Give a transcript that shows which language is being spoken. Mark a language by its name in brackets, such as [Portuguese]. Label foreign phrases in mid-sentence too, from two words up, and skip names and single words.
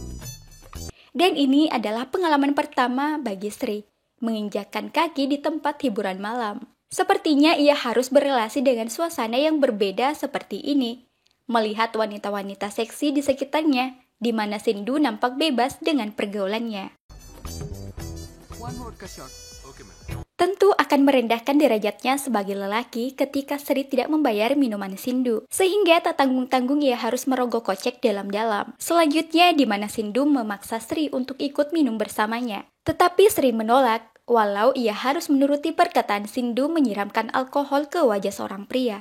[Indonesian] Dan ini adalah pengalaman pertama bagi Sri, menginjakkan kaki di tempat hiburan malam. Sepertinya ia harus berelasi dengan suasana yang berbeda seperti ini, melihat wanita-wanita seksi di sekitarnya, di mana Sindu nampak bebas dengan pergaulannya. [English] one vodka shot okay madam. [Indonesian] Tentu akan merendahkan derajatnya sebagai lelaki ketika Sri tidak membayar minuman Sindu, sehingga tak tanggung-tanggung ia harus merogoh kocek dalam-dalam. Selanjutnya di mana Sindu memaksa Sri untuk ikut minum bersamanya. Tetapi Sri menolak, walau ia harus menuruti perkataan Sindu menyiramkan alkohol ke wajah seorang pria.